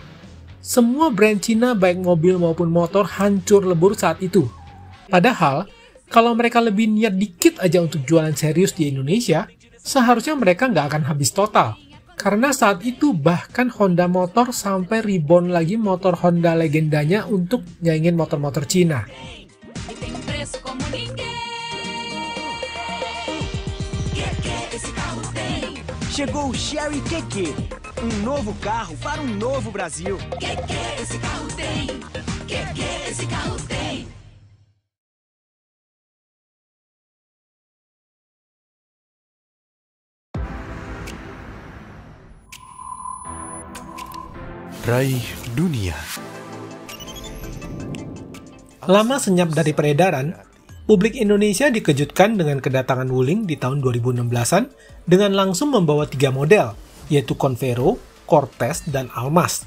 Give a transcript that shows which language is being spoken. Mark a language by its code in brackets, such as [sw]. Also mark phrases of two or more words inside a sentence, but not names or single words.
[id] Semua brand Cina baik mobil maupun motor hancur lebur saat itu. Padahal, kalau mereka lebih niat dikit aja untuk jualan serius di Indonesia, seharusnya mereka nggak akan habis total. Karena saat itu bahkan Honda Motor sampai reborn lagi motor Honda legendanya untuk nyaingin motor-motor Cina. [pt] Chegou o Chery QQ, novo carro para novo Brasil. QQ, esse carro tem. QQ, esse carro tem. [id] Raih dunia. Lama senyap dari peredaran, publik Indonesia dikejutkan dengan kedatangan Wuling di tahun 2016-an dengan langsung membawa 3 model, yaitu Convero, Cortez, dan Almas.